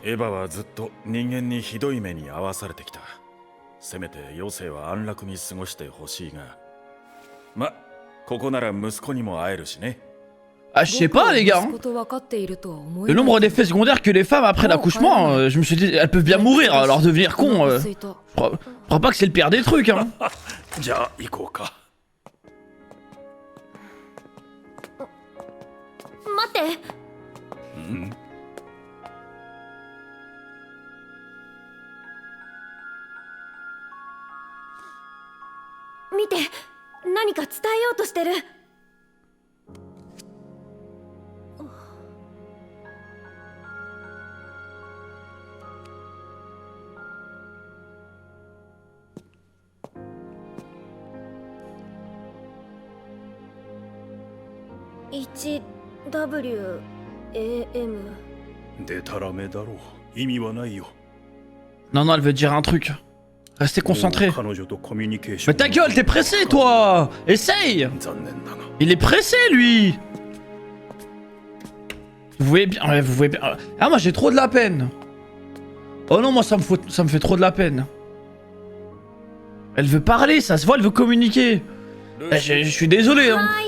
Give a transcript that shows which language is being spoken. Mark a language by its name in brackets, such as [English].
[Japanese] エヴァはずっと人間にひどい目に遭わされてきた。せめて余生は安楽に過ごしてほしいが、ま、ここなら息子にも会えるしね。 [French] Ah je sais pas les gars. Le nombre d'effets secondaires que les femmes après l'accouchement, je me suis dit elles peuvent bien mourir alors devenir con. Je crois pas que c'est le pire des trucs hein. [Japanese] じゃあ行こうか。待って。見て、何か伝えようとしてる。 1WAM。でたらめだろう。意味はないよ。 [French] Non non elle veut dire un truc. Restez concentrés. [Japanese] 彼女とコミュニケーション。 [French] Mais ta gueule, t'es pressé toi. Essaye. [Japanese] 残念だが。 [French] Il est pressé lui. Vous voyez bien, ouais, vous voyez bien. Ah moi j'ai trop de la peine. Oh non moi ça me fait trop de la peine. Elle veut parler, ça se voit, elle veut communiquer. Je suis désolé hein.